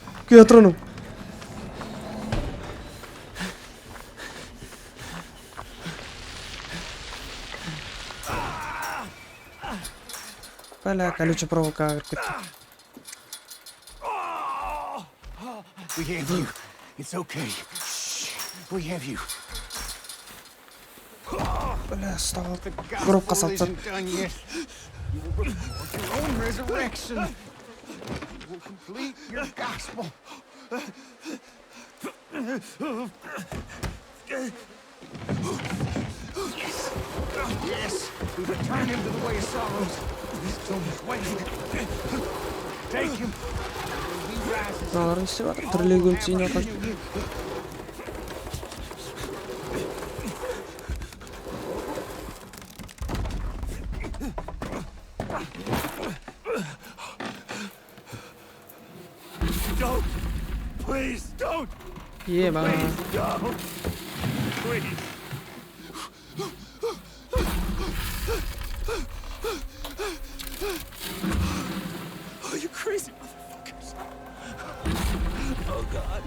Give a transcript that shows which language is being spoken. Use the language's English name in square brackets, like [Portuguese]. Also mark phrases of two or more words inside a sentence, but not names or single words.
[Kazakh] Kuya tur onu. Бля, [Russian] колючая проволока [Kazakh] кіріп кетті. [English] We have you. It's okay. Shh. We have you. [Kazakh] Бля, ұстап алып. [English] The [Kazakh] Гробқа [English] gospel [Kazakh] салып [English] isn't done yet. You will report your own resurrection. You will complete your gospel. Yes. Yes. We return him to the way of sorrows. His tomb is waiting. Take him. When he rises, [Kazakh] Мыналар не істеп жатыр? Тірілеген сүйіне қашты. [English] Don't! Please don't! Ема. Don't! Please! Oh, you crazy motherfuckers! Oh God!